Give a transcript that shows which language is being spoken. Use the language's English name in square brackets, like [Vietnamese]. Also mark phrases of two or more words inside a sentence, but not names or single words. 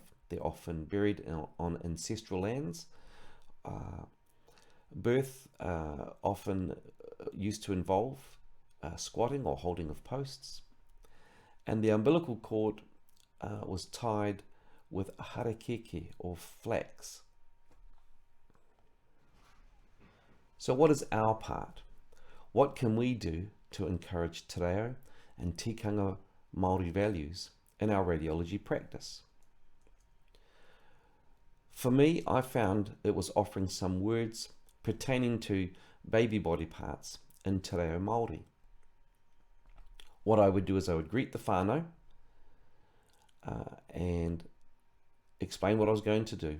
[English] They're often buried on ancestral lands. Birth often used to involve squatting or holding of posts. And the umbilical cord was tied with harakeke or flax. So what is our part? What can we do to encourage [Māori] te reo [English] and [Māori] tikanga Māori [English] values in our radiology practice? For me, I found it was offering some words pertaining to baby body parts in [Māori] Te Reo Maori. [English] What I would do is I would greet the whānau and explain what I was going to do.